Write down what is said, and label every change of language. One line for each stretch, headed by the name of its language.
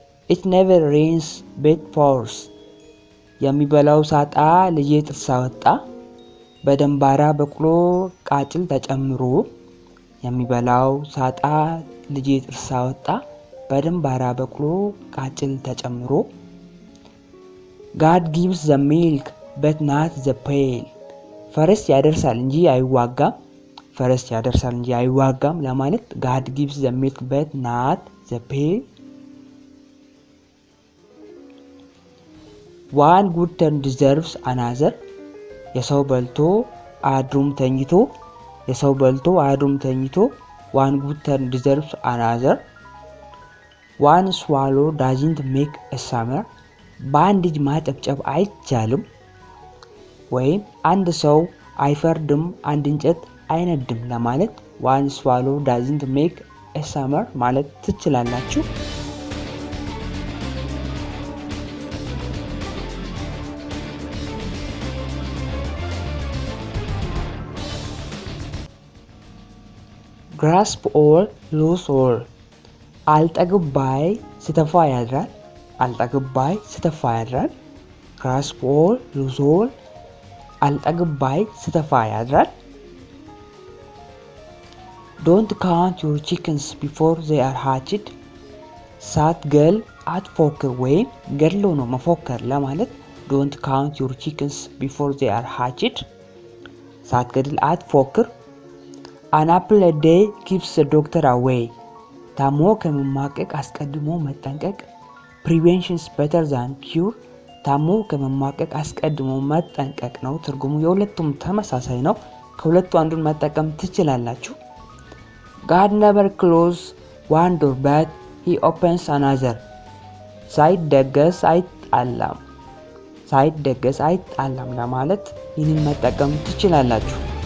Amharic: It never rains but pours. የሚበላው ሳጣ ልጄ ጥርስ አወጣ። በደንባራ በቅሎ ቃጭል ተጨምሮ። የሚበላው ሳጣ ልጄ ጥርስ አወጣ። በደንባራ በቅሎ ቃጭል ተጨምሮ።
English: God gives the milk but not the pail.
Amharic: ፈረስ ያደርሳል እንጂ አይዋጋም። ፈረስ ያደርሳል እንጂ አይዋጋም ለማለት
English: God gives the milk but not the pail. One good turn deserves another.
Amharic: የሰው በልቶ አድሩም ተኝቶ። የሰው በልቶ አድሩም ተኝቶ።
English: One good turn deserves another. One swallow doesn't make a summer.
Amharic: በአንድ እጅ ማጨብጨብ አይቻልም። ወይም አንድ ሰው አይፈርድም አንድ እንጨት አይነድም ለማለት
English: One swallow doesn't make a summer
Amharic: ማለት ትችላላችሁ።
English: Grasp all, lose all.
Amharic: አልጠግብ ባይ ስተፋ ያድራል። አልጠግብ ባይ ስተፋ ያድራል።
English: Grasp all, lose all.
Amharic: አልጠግብ ባይ ስተፋ ያድራል።
English: Don't count your chickens before they are hatched.
Amharic: ሳትገል አትፎክር ወይም ገድሎ ነው መፎከር ለማለት
English: Don't count your chickens before they are hatched.
Amharic: ሳትገድል አትፎክር።
English: An apple a day keeps the doctor away.
Amharic: ታሞ ከመማቀቅ አስቀድሞ መጠንቀቅ።
English: Prevention is better than cure.
Amharic: ታሞ ከመማቀቅ አስቀድሞ መጠንቀቅ ነው ትርጉሙ። የሁለቱም ተመሳሳይ ነው። ከሁለቱ አንዱን መጠቀም ትችላላችሁ።
English: God never closes one door but he opens another.
Amharic: ሳይደገስ አይጣላም። ሳይደገስ አይጣላም ለማለት ይህንን መጠቀም ትችላላችሁ።